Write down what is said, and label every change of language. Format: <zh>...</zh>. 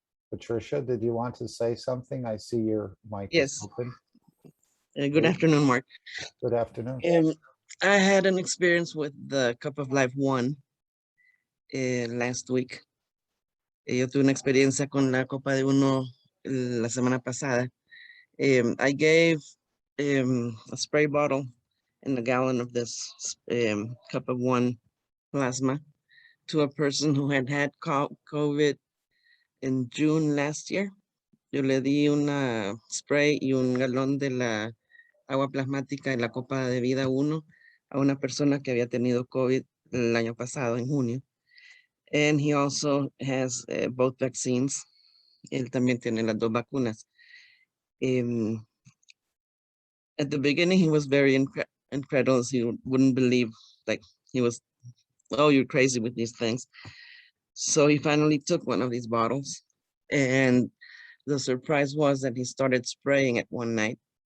<en>Patricia, did you want to say something? I see your mic is Yes. open. Good Great. afternoon, Mark. Good afternoon. I had an experience with the Cup of Life 1 last week.</en> <es>Yo tuve una experiencia con la Copa de Uno la semana pasada.</es> <en>I gave a spray bottle and a gallon of this Cup of 1 plasma to a person who had COVID in June last year.</en> <es>Yo le di una spray y un galón de la agua plasmática en la Copa de Vida 1 a una persona que había tenido COVID el año pasado, en junio.</es> <en>And he also has both vaccines.</en> <es>Él también tiene las dos vacunas.</es> <en>At the beginning, he was very incredulous. He wouldn't believe, like, he was, oh, you're crazy with these things. So he finally took one of these bottles. And the surprise was that he started spraying it one night.</en>